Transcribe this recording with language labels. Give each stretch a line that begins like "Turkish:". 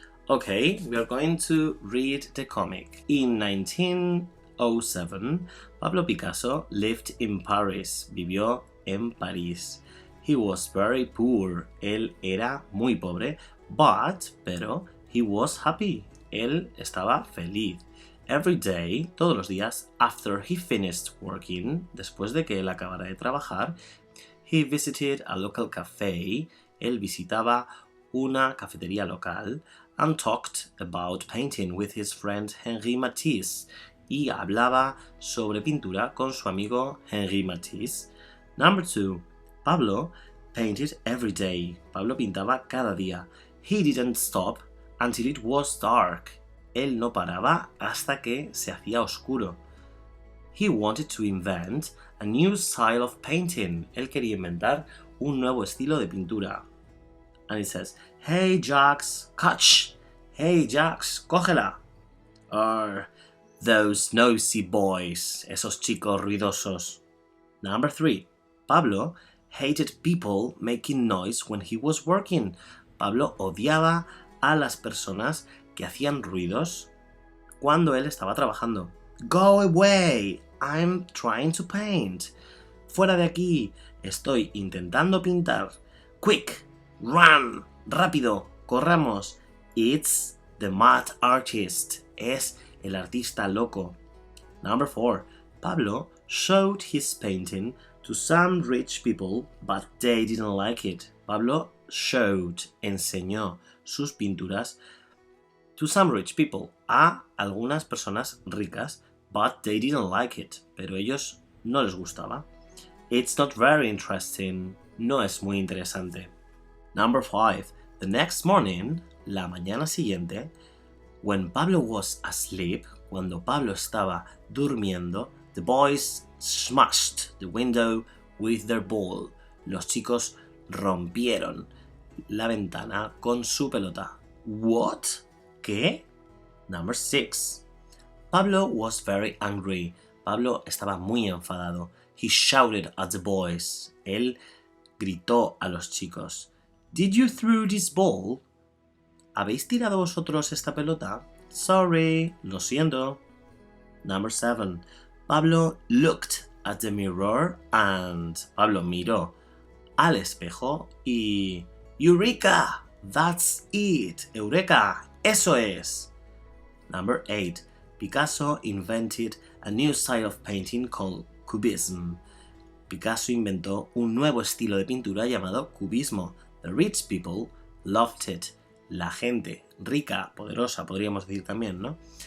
English: Okay, we are going to read the comic. In 1907, Pablo Picasso lived in Paris.
Spanish: Vivió en París.
English: He was very poor.
Spanish: Él era muy pobre, pero
English: he was happy.
Spanish: Él estaba feliz.
English: Every day,
Spanish: todos los días,
English: after he finished working,
Spanish: después de que él acabara de trabajar,
English: he visited a local cafe.
Spanish: Él visitaba una cafetería local
English: and talked about painting with his friend Henri Matisse.
Spanish: Y hablaba sobre pintura con su amigo Henri Matisse.
English: Number 2. Pablo painted every day.
Spanish: Pablo pintaba cada día.
English: He didn't stop until it was dark.
Spanish: Él no paraba hasta que se hacía oscuro.
English: He wanted to invent a new style of painting.
Spanish: Él quería inventar un nuevo estilo de pintura.
English: And he says, "Hey, Jax, catch! Hey, Jax,
Spanish: cógela!"
English: Those nosy boys,
Spanish: esos chicos ruidosos.
English: Number 3. Pablo hated people making noise when he was working.
Spanish: Pablo odiaba a las personas que hacían ruidos cuando él estaba trabajando.
English: Go away, I'm trying to paint.
Spanish: Fuera de aquí, estoy intentando pintar.
English: Quick, run,
Spanish: rápido, corramos.
English: It's the mad artist.
Spanish: Es el artista loco.
English: Number 4. Pablo showed his painting to some rich people, but they didn't like it.
Spanish: Pablo enseñó sus pinturas
English: to some rich people,
Spanish: a algunas personas ricas,
English: but they didn't like it.
Spanish: Pero ellos no les gustaba.
English: It's not very interesting.
Spanish: No es muy interesante.
English: Number 5. The next morning,
Spanish: la mañana siguiente,
English: when Pablo was asleep,
Spanish: cuando Pablo estaba durmiendo,
English: the boys smashed the window with their ball.
Spanish: Los chicos rompieron la ventana con su pelota.
English: What?
Spanish: ¿Qué?
English: Number 6. Pablo was very angry.
Spanish: Pablo estaba muy enfadado.
English: He shouted at the boys.
Spanish: Él gritó a los chicos.
English: Did you throw this ball?
Spanish: ¿Habéis tirado vosotros esta pelota?
English: Sorry,
Spanish: lo siento.
English: Number 7. Pablo looked at the mirror and
Spanish: Pablo miró al espejo y
English: Eureka! That's it! Eureka!
Spanish: Eso es!
English: Number 8. Picasso invented a new style of painting called Cubism.
Spanish: Picasso inventó un nuevo estilo de pintura llamado cubismo.
English: The rich people loved it.
Spanish: La gente rica, poderosa, podríamos decir también, ¿no?